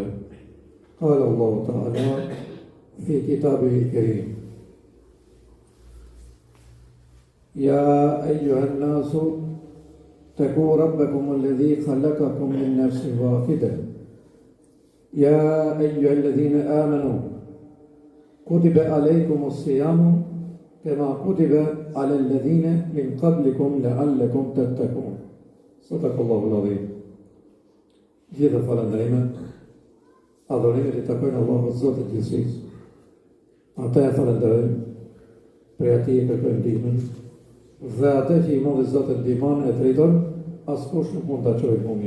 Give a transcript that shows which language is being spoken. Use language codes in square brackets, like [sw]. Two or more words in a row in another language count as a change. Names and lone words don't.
[ar] قال الله تعالى في كتابه الكريم: يا أيها الناس اتقوا ربكم الذي خلقكم من نفس واحدة يا أيها الذين آمنوا كتب عليكم الصيام كما كتب على الذين من قبلكم لعلكم تتقون. صدق الله العظيم. [sq] Gjithë falënderimet, adhurimet I takojnë Allahut Zotit gjithësisë. Ata e falënderojmë, prej atij e kërkojmë ndihmën, dhe atë që I mundë Zotit ndihmon e drejton, askush nuk mund ta çojë humje.